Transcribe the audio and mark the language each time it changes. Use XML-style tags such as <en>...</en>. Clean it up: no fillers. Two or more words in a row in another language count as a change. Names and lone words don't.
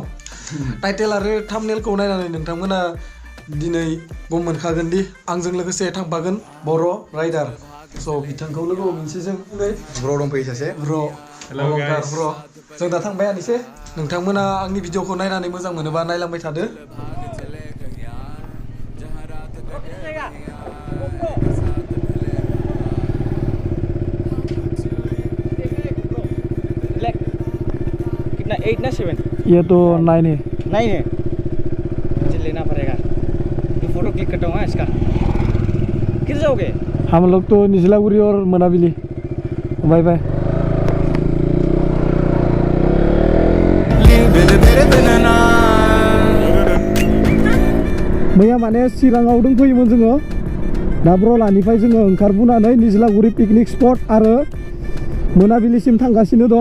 <brx>टाइटेल आरो थाम्बनेलखौ नायनानै नोंथांमोना दिनै गम मोनखागोन दि आंजों लोगोसे थांफागोन बर' राइडार। स' बिथांखौ लोगो मोनसे जों ब्र दंफैयो सासे। ब्र' जों दा थांबायानोसै। नोंथांमोना आंनि भिडिअखौ नायनानै मोजां मोनोबा नायलांबाय थादो।</brx> <hi>कितना 8 ना 7? ये तो 9 है। 9 है। मुझे लेना पड़ेगा। मैं फोटो क्लिक करता हूँ इसका। किधर जाओगे? हम लोग तो निजलागुरी और मनाबिली। बाय बाय।</hi> <brx>मैया माने चिराङाव दंफैयोमोन जोङो। दा ब्रलानिफ्राय जोङो ओंखारबोनानै निजलागुरि पिकनिक स्पट आरो मोनाबिलिसिम थांगासिनो दं।</brx>